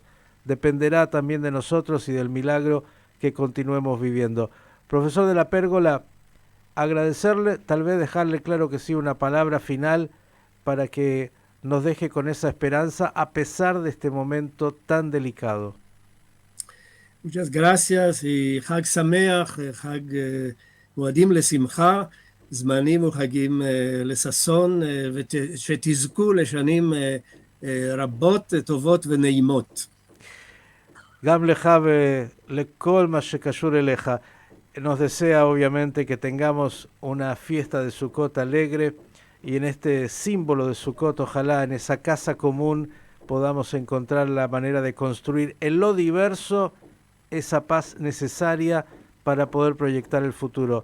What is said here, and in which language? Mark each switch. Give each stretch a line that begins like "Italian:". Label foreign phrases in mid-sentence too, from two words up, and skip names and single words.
Spanish: Dependerá también de nosotros y del milagro que continuemos viviendo. Profesor de la Pérgola, agradecerle, tal vez dejarle claro que sí una palabra final para que nos deje con esa esperanza a pesar de este momento tan delicado. Muchas gracias
Hebrew: y חג שמח, חג מועדים לשמחה, זמנים וחגים לששון, ושתזכו לשנים רבות, טובות ונעימות. גם לך ולכל מה שקשור אליך.
Spanish: Nos desea obviamente que tengamos una fiesta de Sukkot alegre, y en este símbolo de Sukkot, ojalá en esa casa común podamos encontrar la manera de construir en lo diverso esa paz necesaria para poder proyectar el futuro.